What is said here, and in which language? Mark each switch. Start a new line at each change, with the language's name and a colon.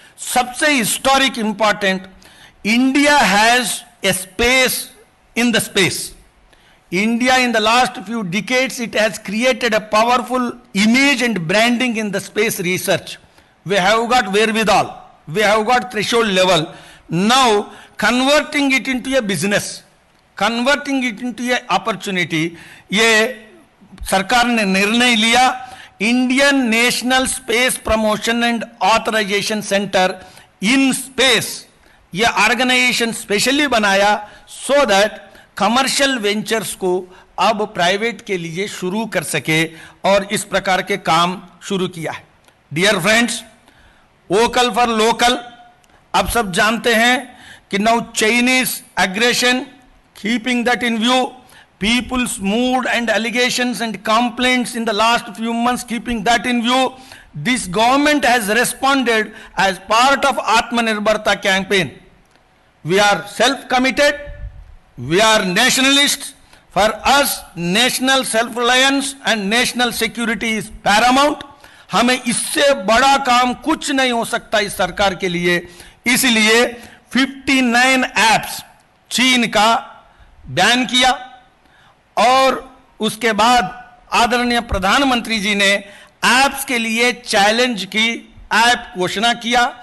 Hindi: सबसे
English: Historic important, India has a space in the space. India in the last few decades, it has created a powerful image and branding in the space research. We have got wherewithal, we have got threshold level. Now converting it into a business, converting it into a opportunity,
Hindi: ये सरकार ने निर्णय लिया. Indian national space promotion and authorisation centre in space, ये organisation specially बनाया
English: so that commercial ventures
Hindi: को अब private के लिए शुरू कर सके, और इस प्रकार के काम शुरू किया है.
English: dear friends, vocal for local,
Hindi: आप सब जानते हैं कि
English: Now Chinese aggression, keeping that in view, people's mood and allegations and complaints in the last few months, keeping that in view, this government has responded as part of Atmanirbharta campaign. We are self-committed, we are nationalists. For us, national self-reliance and national security is paramount.
Hindi: हमें इससे बड़ा काम कुछ नहीं हो सकता इस सरकार के लिए. इसलिए 59 एप्स चीन का बैन किया, और उसके बाद आदरणीय प्रधानमंत्री जी ने ऐप्स के लिए चैलेंज की ऐप घोषणा किया.